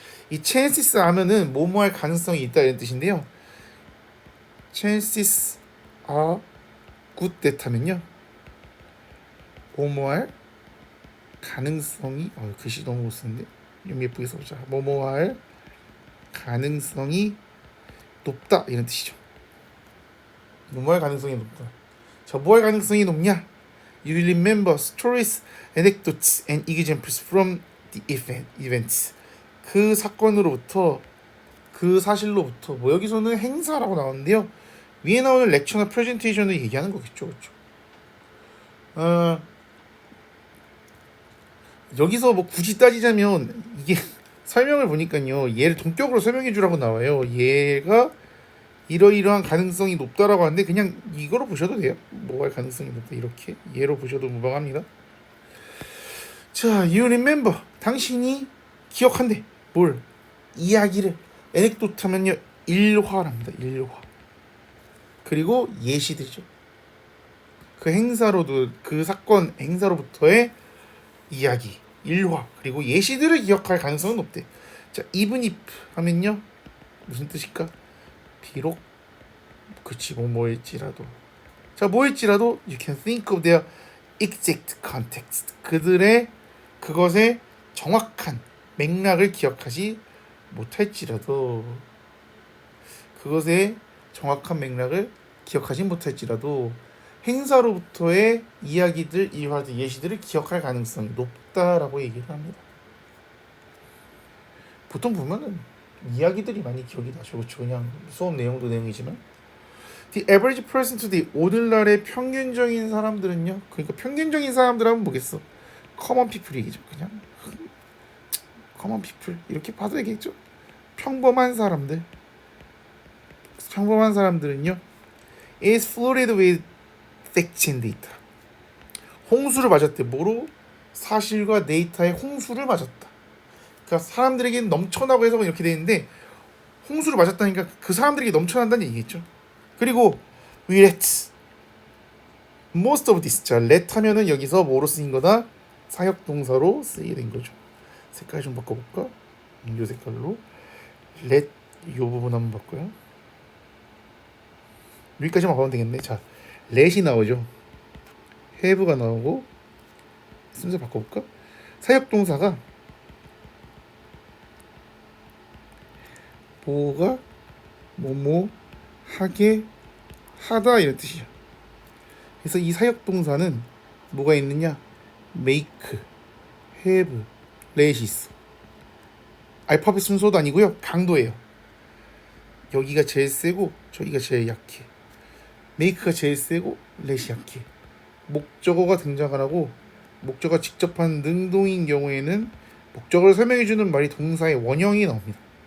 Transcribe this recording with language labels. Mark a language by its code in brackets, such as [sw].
[ko] 이 chances 하면은 뭐뭐할 가능성이 있다 이런 뜻인데요. [en] chances are good that [ko] 하면요, 뭐뭐할 가능성이, 글씨 너무 못 쓰는데 좀 예쁘게 써보자. 뭐뭐할 가능성이 높다 이런 뜻이죠. 뭐뭐할 가능성이 높다. 자, 뭐할 가능성이 높냐? [en] You remember stories, anecdotes, and examples from the events. [ko] 그 사건으로부터, 그 사실로부터, 뭐 여기서는 행사라고 나오는데요, 위에 나오는 렉처나 프레젠테이션을 얘기하는 거겠죠. 그렇죠? 어, 여기서 뭐 굳이 따지자면 이게 설명을 보니까요. 얘를 동격으로 설명해 주라고 나와요. 얘가 이러이러한 가능성이 높다라고 하는데 그냥 이거로 보셔도 돼요. 뭐가 가능성이 높다 이렇게 얘로 보셔도 무방합니다. 자, [en] you remember. [ko] 당신이 기억한대. 뭘? 이야기를. 에넥도트 하면요. 일화랍니다. 일화. 그리고 예시들이죠. 그 행사로도 그 사건 행사로부터의 이야기, 일화 그리고 예시들을 기억할 가능성은 높대. 자, even if 하면요 무슨 뜻일까? 비록 그치 뭐일지라도. 자, 뭐일지라도 [en] you can think of their exact context. [ko] 그들의 그것의 정확한 맥락을 기억하지 못할지라도 그것의 정확한 맥락을 기억하지 못할지라도 행사로부터의 이야기들, 일화들, 예시들을 기억할 가능성이 높다라고 얘기를 합니다. 보통 보면은 이야기들이 많이 기억이 나죠. 그렇죠? 그냥 수업 내용도 내용이지만 [en] The average person today, [ko] 오늘날의 평균적인 사람들은요. 그러니까 평균적인 사람들 하면 뭐겠어? [en] common people [ko] 얘기죠. 그냥 [en] common people [ko] 이렇게 봐도 되겠죠. 평범한 사람들. 평범한 사람들은요. [en] is flooded with facts and data. [ko] 홍수를 맞았대. 뭐로? 사실과 데이터의 홍수를 맞았다. 그러니까 사람들에게는 넘쳐나고 해석은 이렇게 되는데 홍수를 맞았다니까 그 사람들에게 넘쳐난다는 얘기겠죠. 그리고 [en] we let most of this. [ko] 자, let 하면은 여기서 뭐로 쓰인 거다? 사역 동사로 쓰이게 된 거죠. 색깔 좀 바꿔볼까? 이 색깔로 let 이 부분 한번 바꿔요. 여기까지만 가면 되겠네. 자, let이 나오죠. have가 나오고 순서 바꿔볼까? 사역 동사가 뭐가 뭐뭐 하게 하다 이런 뜻이야. 그래서 이 사역 동사는 뭐가 있느냐? make, have, let이 있어. 알파벳 순서도 아니고요. 강도예요. 여기가 제일 세고 저기가 제일 약해. make가 제일 세고 let이 약해. 목적어가 등장을 하고 목적어가 직접 한 능동인 경우에는 목적어를 설명해주는 말이 동사의 원형이 나옵니다.